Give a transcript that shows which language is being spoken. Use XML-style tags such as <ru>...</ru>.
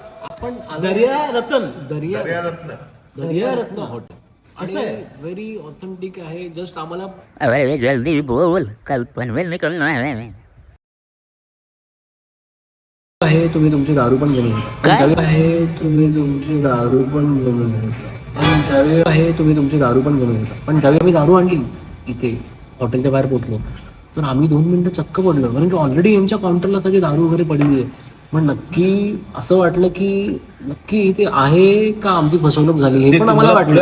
<mr>आपण दर्या रत्न हॉटेल असं आहे. व्हेरी ऑथेंटिक आहे. जस्ट आम्हाला</mr> <hi>अरे जल्दी बोल, कल पनवेल निकलना है.</hi> <mr>आहे तुम्ही तुमची दारू पण घेऊन येता. काय? आहे तुम्ही तुमची दारू पण घेऊन येता. पण ज्यावेळी आहे तुम्ही तुमची दारू पण घेऊन येता. पण ज्यावेळी आम्ही दारू आणली इथे हॉटेलच्या बाहेर पोहोचलो, तर आम्ही 2 मिनिटं चक्क पडलो. कारण की ऑलरेडी यांच्या काउंटरला सगळी दारू वगैरे पडली आहे. मग नक्की असं वाटलं की नक्की इथे आहे का आमची फसवणूक झाली, हे पण आम्हाला वाटलं.</mr>